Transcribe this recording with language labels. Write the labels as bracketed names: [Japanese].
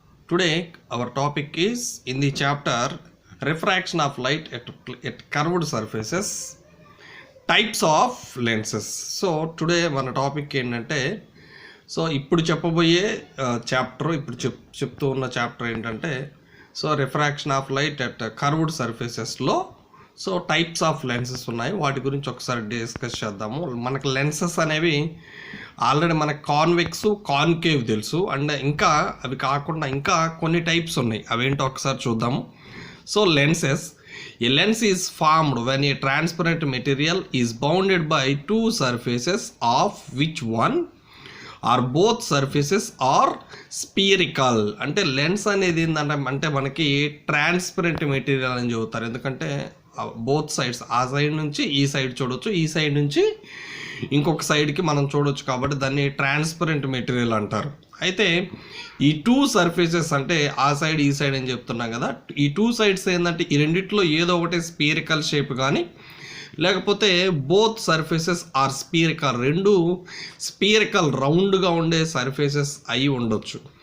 [English] Today our topic is in the chapter refraction of light at curved surfaces, types of lenses. So today [Telugu] మన topic ఏంటంటే ఇప్పుడు చెప్పబోయే chapter చెప్తూ ఉన్న chapter ఏంటంటే refraction of light at curved సర్ఫేసెస్లో types of lenses ఉన్నాయి, వాటి గురించి ఒకసారి డిస్కస్ చేద్దాము. మనకు లెన్సెస్ అనేవి ఆల్రెడీ మనకు కాన్వెక్స్ కాన్కేవ్ తెలుసు, అండ్ ఇంకా అవి కాకుండా ఇంకా కొన్ని టైప్స్ ఉన్నాయి, అవేంటో ఒకసారి చూద్దాము. [English] Lenses, a lens is formed when a transparent material is bounded by two surfaces of which one or both surfaces are spherical. [Telugu] అంటే లెన్స్ అనేది ఏంటంటే మనకి ట్రాన్స్పరెంట్ మెటీరియల్ అని చెబుతారు, ఎందుకంటే బోత్ సైడ్స్, ఆ సైడ్ నుంచి ఈ సైడ్ చూడొచ్చు, ఈ సైడ్ నుంచి ఇంకొక సైడ్కి మనం చూడొచ్చు, కాబట్టి దాన్ని ట్రాన్స్పరెంట్ మెటీరియల్ అంటారు. అయితే ఈ టూ సర్ఫేసెస్ అంటే ఆ సైడ్ ఈ సైడ్ అని చెప్తున్నాం కదా, ఈ టూ సైడ్స్ ఏంటంటే ఈ రెండిట్లో ఏదో ఒకటి స్పిరికల్ షేప్ కానీ లేకపోతే [English] both surfaces are spherical, [Telugu] రెండు స్పిరికల్ రౌండ్గా ఉండే సర్ఫేసెస్ అయి ఉండొచ్చు.